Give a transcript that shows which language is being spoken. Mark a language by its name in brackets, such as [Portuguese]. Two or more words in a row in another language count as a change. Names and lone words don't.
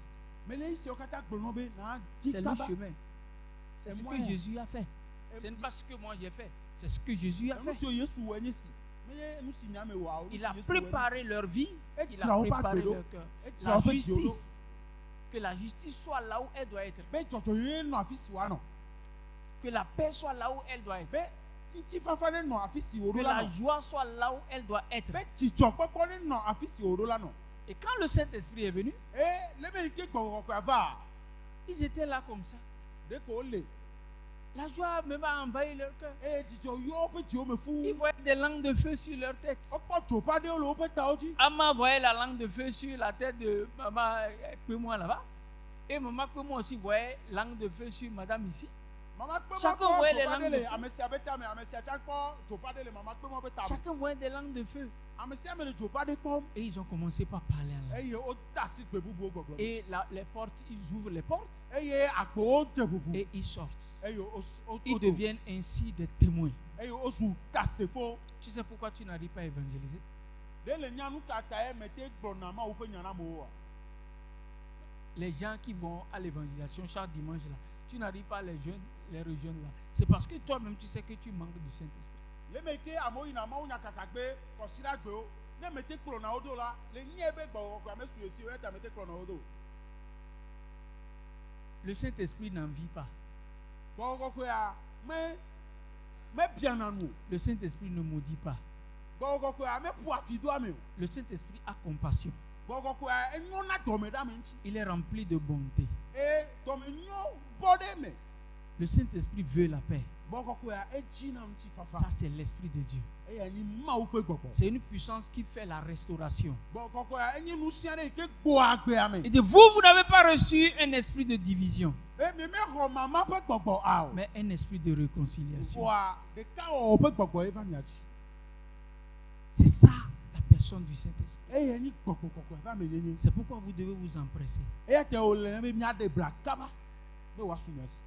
[Ewe] Mele esiwo katã gblɔ nɔ be na dzi [French] C'est le [Ewe] kaba. [French] chemin. C'est ce que moyen. Jésus a fait. Ce n'est pas ce que moi j'ai fait. C'est ce que Jésus a [Ewe] Enu [French] fait. [Ewe] siwo Yesu wɔ nye si. Menye nu si nyame wɔ o. [French] Il a préparé leur vie. Et Il tu a l'as pas préparé pris, leur cœur. Et tu La l'as pas pris, justice. Que la justice soit là où elle doit être. [Ewe] be dzɔdzɔyeye nɔ afi si wòanɔ. [French] Que la paix soit là où elle doit être. [Ewe] Be ŋutifafa ne nɔ afi si [French] Que [Ewe] wòɖo la [French] la [Ewe] nɔ. [French] joie soit là où elle doit être. [Ewe] Be dzidzɔkpɔkpɔ ne nɔ afi si wòɖo la nɔ. [French] Et quand le Saint-Esprit est venu, [Ewe] Lebe yi ke gbɔgbɔ kɔkɔe va, [French] ils étaient là comme ça. [Ewe] de ko wole. [French] La joie même a envahi leur cœur. [Ewe] Eye dzidzɔ yɔ woƒe dziwo me [French] Ils [Ewe] fuu. [French] voyaient des langues de feu sur leur tête. [Ewe] Wokpɔ tsoƒe aɖewo le woƒe tawo dzi. [French] Amma voyait la langue de feu sur la tête de maman Kpémois là-bas. Et maman Kpémois aussi voyait langue de feu sur madame ici. [Ewe] Mama kpe [French] Chacun [Ewe] kpɔ [French] voyait les [Ewe] tsoƒe [French] langues [Ewe] aɖe [French] de [Ewe] le [French] feu. [Ewe] ame sia be tame, ame sia tsa kpɔ tsoƒe aɖe le mama kpe mɔ be tame. [French] Chacun voyait des langues de feu. [Ewe] Ame sia ame le tsoƒe aɖe kpɔm. [French] Et ils ont commencé par parler en langue. [Ewe] Eye wode asi gbe bubuwo gbɔgblɔ. [French] Et les portes, ils ouvrent les portes [Ewe] Eye agbowo dze ʋuʋu. [French] et ils sortent. [Ewe] Eye [French] Ils [Ewe] woto. [French] deviennent ainsi des témoins. [Ewe] Eye wozu tasefo. [French] Tu sais pourquoi tu n'arrives pas à évangéliser? [Ewe] De le nyanu kata ye mete gblɔna ma woƒe nya na amewo oa. [French] Les gens qui vont à l'évangélisation chaque dimanche là, tu n'arrives pas à les rejoindre là. C'est parce que toi-même tu sais que tu manques du Saint-Esprit. [Ewe] Le me ke amewo yina mawu nya kaka gbe kɔsida gbewo. Ne mete kplɔna wo do la, le nyie be gbɔgbɔ kɔkɔe ame su esi o eta mete kplɔna wo do. [French] Le Saint-Esprit n'en vit pas. [Ewe] Gbɔgbɔ kɔkɔea me biana nu o. [French] Le Saint-Esprit ne maudit pas. [Ewe] Gbɔgbɔ kɔkɔea me ƒo afi do ame o. [French] Le Saint-Esprit a compassion. [Ewe] Gbɔgbɔ kɔkɔea enyo na dɔme ɖe ame ŋuti. [French] Il est rempli de bonté. [Ewe] Dɔme nyo bɔ ɖe me. [French] Le Saint-Esprit veut la paix. [Ewe] Gbɔgbɔ kɔkɔea edzi na ŋuti fafa. [French] Ça, c'est l'Esprit de Dieu. [Ewe] Eya ni Mawu ƒe gbɔgbɔ. [French] C'est une puissance qui fait la restauration. [Ewe] Gbɔgbɔ kɔkɔea enye nu sia ɖe yi ke gboa agbea me. [French] Et de vous n'avez pas reçu un esprit de division, [Ewe] Mi mexɔ mama ƒe gbɔgbɔ a o. [French] mais un esprit de réconciliation. [Ewe] Vɔa ɖekawɔwɔ ƒe gbɔgbɔ ye va mia dzi. [French] C'est ça la personne du Saint-Esprit. [Ewe] Eya nyi gbɔgbɔ kɔkɔe ƒe ame nyenye. [French] C'est pourquoi vous devez vous empresser. [Ewe] Eya ta wòle ne be miaɖe bla kaba be wòasu mia si.